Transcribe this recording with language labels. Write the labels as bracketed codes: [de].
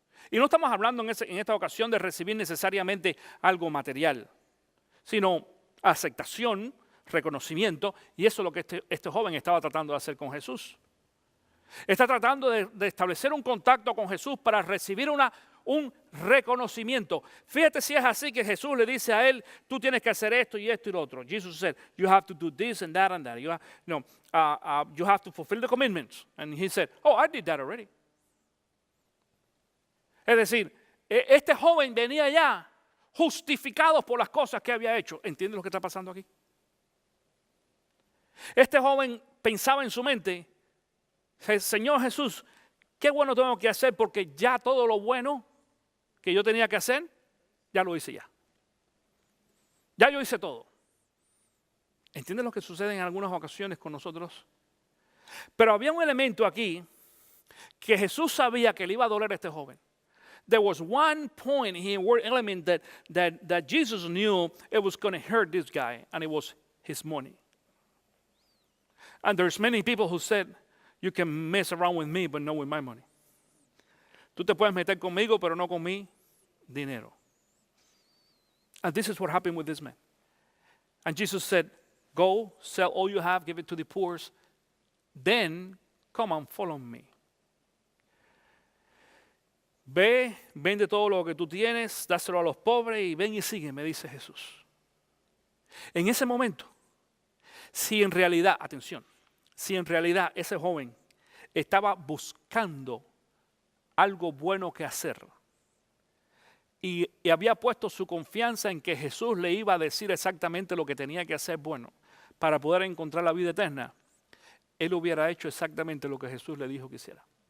[es] Y no estamos hablando en esta ocasión de recibir necesariamente algo material, sino aceptación, reconocimiento, y eso es lo que este joven estaba tratando de hacer con Jesús. Está tratando de establecer un contacto con Jesús para recibir un reconocimiento. Fíjate si es así que Jesús le dice a él, tú tienes que hacer esto y esto y lo otro. [en] Jesus said, you have to do this and that and that. You have to fulfill the commitments. And he said, oh, I did that already. [es] Es decir, este joven venía ya justificado por las cosas que había hecho. ¿Entiendes lo que está pasando aquí? Este joven pensaba en su mente, Señor Jesús, qué bueno tengo que hacer porque ya todo lo bueno que yo tenía que hacer, ya lo hice ya. Ya yo hice todo. ¿Entiendes lo que sucede en algunas ocasiones con nosotros? Pero había un elemento aquí que Jesús sabía que le iba a doler a este joven. [en] There was one point here, one element that Jesus knew it was going to hurt this guy, and it was his money. And there's many people who said, you can mess around with me, but not with my money. [es] Tú te puedes meter conmigo, pero no con mi dinero. [en] And this is what happened with this man. And Jesus said, go, sell all you have, give it to the poor, then come and follow me. [es] Ve, vende todo lo que tú tienes, dáselo a los pobres y ven y sígueme, dice Jesús. En ese momento, si en realidad, atención, si en realidad ese joven estaba buscando algo bueno que hacer y había puesto su confianza en que Jesús le iba a decir exactamente lo que tenía que hacer bueno para poder encontrar la vida eterna, él hubiera hecho exactamente lo que Jesús le dijo que hiciera.